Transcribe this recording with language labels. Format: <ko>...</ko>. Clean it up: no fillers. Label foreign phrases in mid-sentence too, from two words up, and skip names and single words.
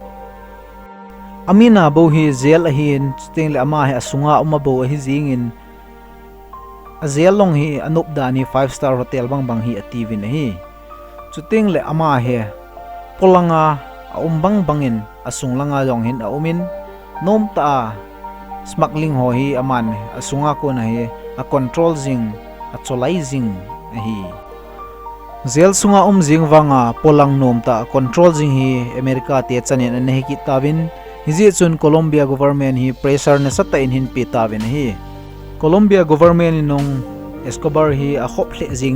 <tcz>amina bo hi jail hi ting le ama hi asunga uma bo hi jingin a jail long hi anup dani 5-star hotel bang hi ativ in hi chuting le ama he polanga umbang bangin asung langa long hin aumin nom ta smuggling ho hi aman asunga ko na hi a control jing a cholai jing hi zel sunga jing wanga polang nom ta control jing hi America te chanin an hi ki tabin Hizi chun Colombia government hi pressure na sa tain hin pi tawin hi Colombia government inong Escobar hi a khop hle jing</tcz>